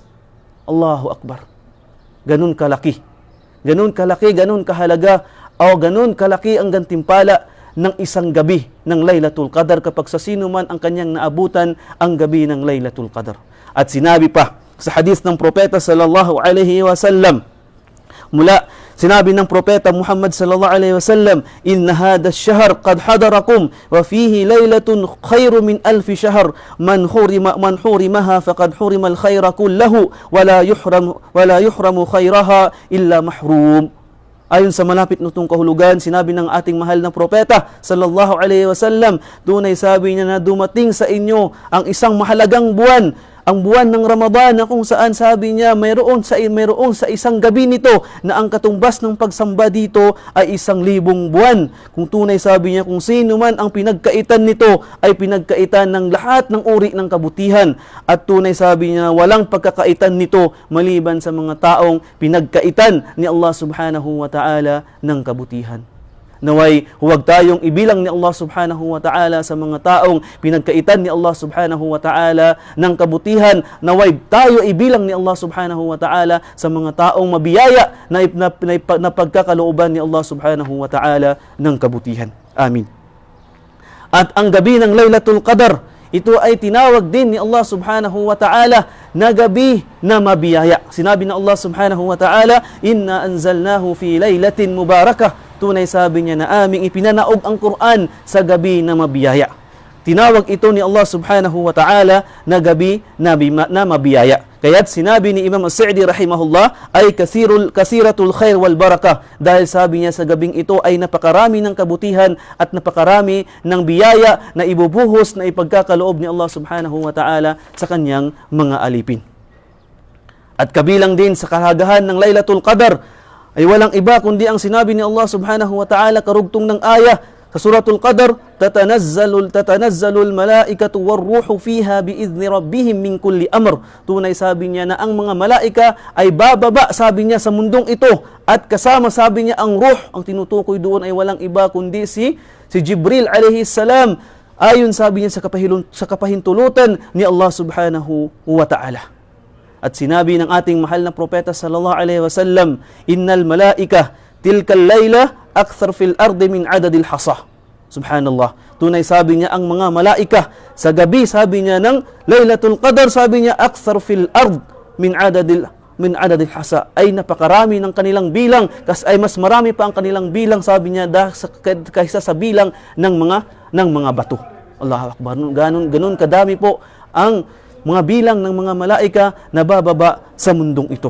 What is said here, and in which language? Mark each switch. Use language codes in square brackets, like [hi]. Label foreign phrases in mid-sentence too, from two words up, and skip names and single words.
[ar] الله أكبر. [tl] Ganun kalaki. Ganun kalaki, ganun kahalaga, o ganun kalaki ang gantimpala ng isang gabi ng Laylatul Qadr kapag sa sino man ang kanyang naabutan ang gabi ng Laylatul Qadr. At sinabi pa sa hadith ng propeta [ar] صلى الله عليه وسلم, [tl] sinabi ng propeta Muhammad [ar] صلى الله عليه وسلم إن هذا الشهر قد حضركم وفيه ليلة خير من ألف شهر من حرمها فقد حرم الخير كله ولا يحرم خيرها إلا محروم. [tl] Ayon sa malapit nitong kahulugan, sinabi ng ating mahal na propeta [ar] صلى الله عليه وسلم, [tl] tunay sabi niya na dumating sa inyo ang isang mahalagang buwan, ang buwan ng Ramadan, na kung saan sabi niya mayroon sa isang gabi nito na ang katumbas ng pagsamba dito ay 1,000 buwan. Kung tunay sabi niya, kung sino man ang pinagkaitan nito ay pinagkaitan ng lahat ng uri ng kabutihan. At tunay sabi niya, walang pagkakaitan nito maliban sa mga taong pinagkaitan ni Allah [ar] سبحانه وتعالى [tl] ng kabutihan. Naway huwag tayong ibilang ni Allah [ar] سبحانه وتعالى [tl] sa mga taong pinagkaitan ni Allah [ar] سبحانه وتعالى [tl] ng kabutihan. Naway tayo ibilang ni Allah [ar] سبحانه وتعالى [tl] sa mga taong mabiyaya na pagkakalooban ni Allah [ar] سبحانه وتعالى [tl] ng kabutihan. Amin. At ang gabi ng Laylatul Qadr, ito ay tinawag din ni Allah [ar] سبحانه وتعالى [tl] na gabi na mabiyaya. Sinabi na [ar] الله سبحانه وتعالى إنا أنزلناه في ليلة مباركة. [tl] Tunay sabi niya na aming ipinanaog ang Quran sa gabi na mabiyaya. Tinawag ito ni Allah [ar] سبحانه وتعالى [tl] na gabi na mabiyaya. Kaya't sinabi ni Imam As-Sa'di rahimahullah ay [ar] كثيرة الخير والبركة, [tl] dahil sabi niya sa gabing ito ay napakarami ng kabutihan at napakarami ng biyaya na ibubuhos na ipagkakaloob ni Allah [ar] سبحانه وتعالى [tl] sa kanyang mga alipin. At kabilang din sa kahagahan ng Laylatul Qadr ay walang iba kundi ang sinabi ni Allah [ar] سبحانه وتعالى [tl] karugtong ng ayah sa Suratul Qadr, [ar] تنزل الملائكة والروح فيها بإذن ربهم من كل أمر. [tl] Tunay sabi niya na ang mga malaika ay bababa, sabi niya, sa mundong ito, at kasama sabi niya ang ruh. Ang tinutukoy doon ay walang iba kundi si Jibril [ar] عليه السلام. [tl] ayon sabi niya sa kapahintulutan ni Allah [ar] سبحانه وتعالى. [tl] At sinabi ng ating mahal na propeta [ar] صلى الله عليه وسلم إن الملائكة تلك الليلة أكثر في الأرض من عدد الحصى. [tl] Subhanallah. Tunay sabi niya ang mga malaika sa gabi, sabi niya ng Laylatul Qadr, sabi niya [ar] أكثر في الأرض من عدد الحصى, [tl] ay napakarami ng kanilang bilang, ay mas marami pa ang kanilang bilang, sabi niya, kaysa sa bilang ng mga bato. [ar] الله أكبر. [tl] Ganun kadami po ang mga bilang ng mga malaika na bababa sa mundong ito.